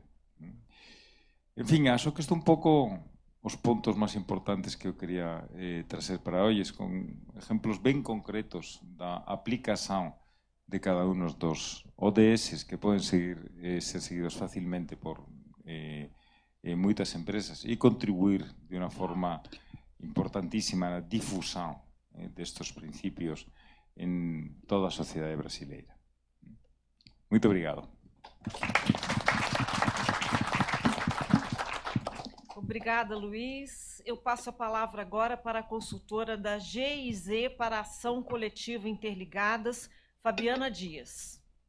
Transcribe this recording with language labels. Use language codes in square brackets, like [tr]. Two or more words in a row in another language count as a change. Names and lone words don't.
[gl] En fin, acho que isto un pouco os puntos máis importantes que eu quería trazer para hoy, con exemplos ben concretos da aplicación de cada uno dos ODS que poden ser seguidos facilmente por moitas empresas e contribuir de unha forma importantísima na difusión destes principios en toda a sociedade brasileira. [pt] Muito obrigado. Obrigada, Luiz. eu passo a palavra agora para a consultora da GIZ para Ação Coletiva Interligadas, Fabiana Dias.